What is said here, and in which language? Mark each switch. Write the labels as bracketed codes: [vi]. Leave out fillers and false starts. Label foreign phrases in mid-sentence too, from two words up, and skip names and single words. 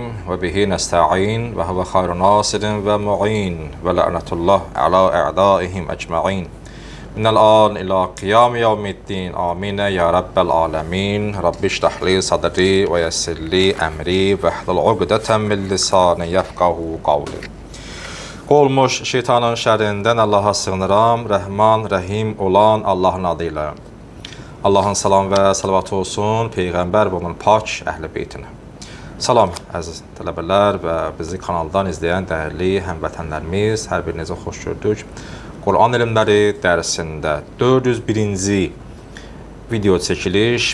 [ar] وبه نستعين وهو خير ناصرين ومعين ولعنة الله على أعدائهم أجمعين. من الآن إلى قيام يوم الدين. آمين يا رب العالمين. رب اشرح لي صدري ويسر لي أمري واحلل عقدة من لساني يفقهوا قولي. [az] Olmuş şeytanın şerrinden Allah'a sığınıram. Rəhman, Rəhim olan Allah'ın adıyla. Allah'ın salam və salavatı olsun Peyğəmbər və onun pak əhl-i beytinə. Salam əziz tələbələr və bizi kanaldan izləyən dəyərli həmvətənlərimiz, hər birinizə xoş gördük. Quran elmləri dərsində 401-ci video çəkiliş.